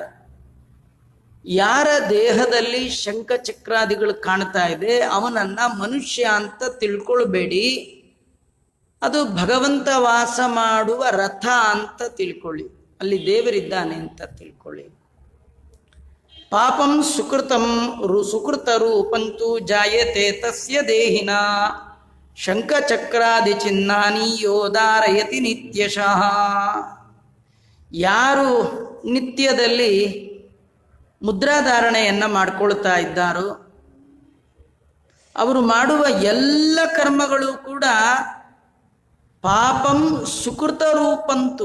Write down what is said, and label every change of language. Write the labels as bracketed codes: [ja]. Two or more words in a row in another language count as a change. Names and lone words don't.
[kn] ಯಾರ ದೇಹದಲ್ಲಿ ಶಂಖಚಕ್ರಾದಿಗಳು ಕಾಣ್ತಾ ಇದೆ ಅವನನ್ನ ಮನುಷ್ಯ ಅಂತ ತಿಳ್ಕೊಳ್ಬೇಡಿ, ಅದು ಭಗವಂತ ವಾಸ ಮಾಡುವ ರಥ ಅಂತ ತಿಳ್ಕೊಳ್ಳಿ, ಅಲ್ಲಿ ದೇವರಿದ್ದಾನೆ ಅಂತ ತಿಳ್ಕೊಳ್ಳಿ. [sa] ಪಾಪಂ ಸುಕೃತಂ ಸುಕೃತ ರೂಪಂತು ಜಾಯತೆ ತಸ್ಯ ದೇಹಿನ ಶಂಖಚಕ್ರಾದಿ ಚಿನ್ನಾನಿ ಯೋಧಾರಯತಿ ನಿತ್ಯಶಃ. [kn] ಯಾರು ನಿತ್ಯದಲ್ಲಿ ಮುದ್ರಾಧಾರಣೆಯನ್ನು ಮಾಡ್ಕೊಳ್ತಾ ಇದ್ದಾರೋ ಅವರು ಮಾಡುವ ಎಲ್ಲ ಕರ್ಮಗಳು ಕೂಡ [sa] ಪಾಪಂ ಸುಕೃತ ರೂಪಂತು.